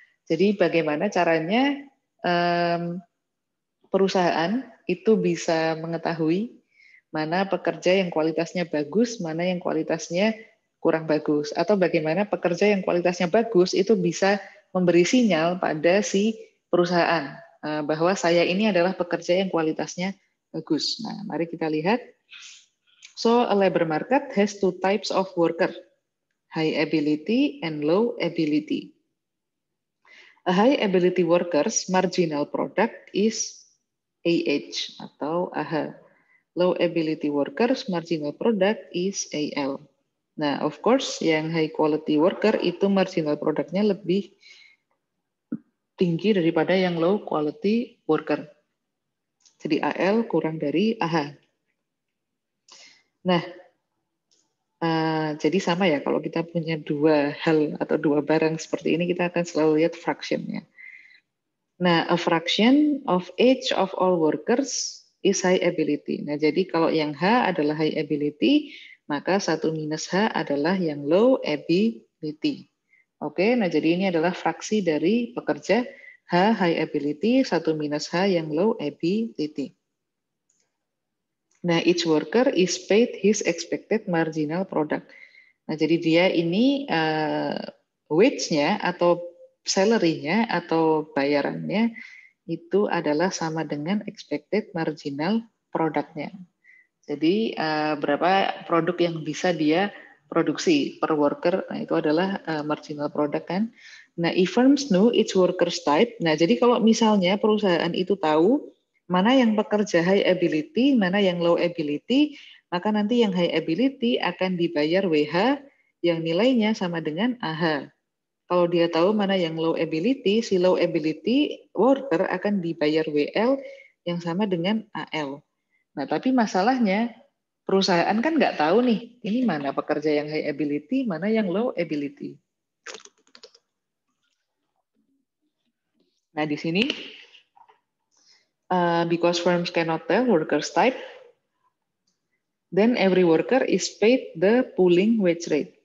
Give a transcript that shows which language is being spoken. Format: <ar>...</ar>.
<id>Jadi bagaimana caranya perusahaan itu bisa mengetahui mana pekerja yang kualitasnya bagus, mana yang kualitasnya kurang bagus. Atau bagaimana pekerja yang kualitasnya bagus itu bisa memberi sinyal pada si perusahaan bahwa saya ini adalah pekerja yang kualitasnya bagus. Nah, mari kita lihat.</id> <en>So a labor market has two types of worker, high ability and low ability. A high ability worker's marginal product is AH atau AH. Low ability worker's marginal product is AL.</en> <id>Nah,</id> <en>of course,</en> <id>yang high quality worker itu marginal produknya lebih tinggi daripada yang low quality worker. Jadi AL kurang dari AH. Nah, jadi sama ya, kalau kita punya dua hal atau dua barang seperti ini, kita akan selalu lihat fractionnya.</id> <en>Nah, a fraction of age of all workers is high ability.</en> <id>Nah, jadi kalau yang H adalah high ability, maka 1 minus H adalah yang low ability. Oke, nah jadi ini adalah fraksi dari pekerja H high ability, 1 minus H yang low ability.</id> <en>Nah, each worker is paid his expected marginal product.</en> <id>Nah, jadi dia ini wage-nya atau salary-nya atau bayarannya itu adalah sama dengan expected marginal product-nya. Jadi berapa produk yang bisa dia produksi per worker, nah itu adalah marginal product kan. Nah,</id> <en>if firms know its workers type,</en> <id>nah jadi kalau misalnya perusahaan itu tahu mana yang pekerja high ability, mana yang low ability, maka nanti yang high ability akan dibayar WH yang nilainya sama dengan AH. Kalau dia tahu mana yang low ability, si low ability worker akan dibayar WL yang sama dengan AL. Nah, tapi masalahnya perusahaan kan nggak tahu nih, ini mana pekerja yang high ability, mana yang low ability.</id> <en>Nah,</en> <id>di sini,</id> <en>because firms cannot tell workers type, then every worker is paid the pooling wage rate.</en>